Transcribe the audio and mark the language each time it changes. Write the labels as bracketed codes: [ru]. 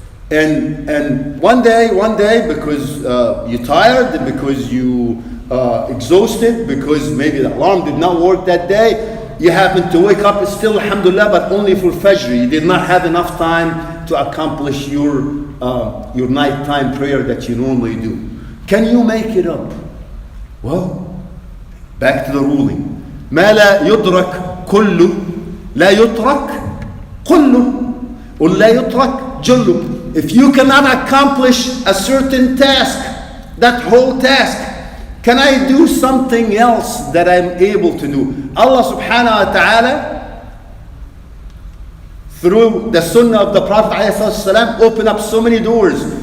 [en] And one day, because you're tired, because you exhausted, because maybe the alarm did not work that day, you happen to wake up still, alhamdulillah, but only for Fajr. You did not have enough time to accomplish your nighttime prayer that you normally do. Can you make it up? Well, back to the ruling. [ar] ما لا يدرك كله لا يترك كله ولا يترك جله. [en] If you cannot accomplish a certain task, that whole task, can I do something else that I'm able to do? Allah subhanahu wa ta'ala, through the sunnah of the Prophet ﷺ, opened up so many doors.